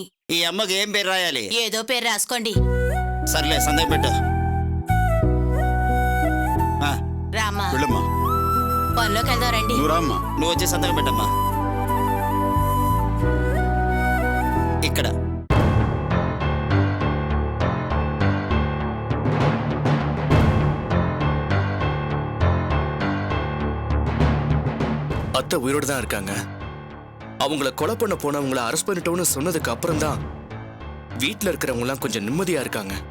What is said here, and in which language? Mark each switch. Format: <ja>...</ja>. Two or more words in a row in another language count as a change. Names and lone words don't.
<te>ఈ అమ్మకి ఏం పేరు రాయాలి? ఏదో పేరు రాసుకోండి. సర్లే, సంతకం పెట్టు. ఆ, రామ్మా, వెళ్ళమ్మా, పనిలోకి వెళ్దాం రండి. నువ్వు రామ్మా. నువ్వు వచ్చి సంతకం పెట్టమ్మా. ఇక్కడ</te> <ta>அத்தை உயிரோடு தான் இருக்காங்க. அவங்கள கொலை பண்ண போனவங்கள அரெஸ்ட் பண்ணிட்டோம்னு சொன்னதுக்கு அப்புறம் தான் வீட்டுல இருக்கிறவங்க எல்லாம் கொஞ்சம் நிம்மதியா இருக்காங்க.</ta>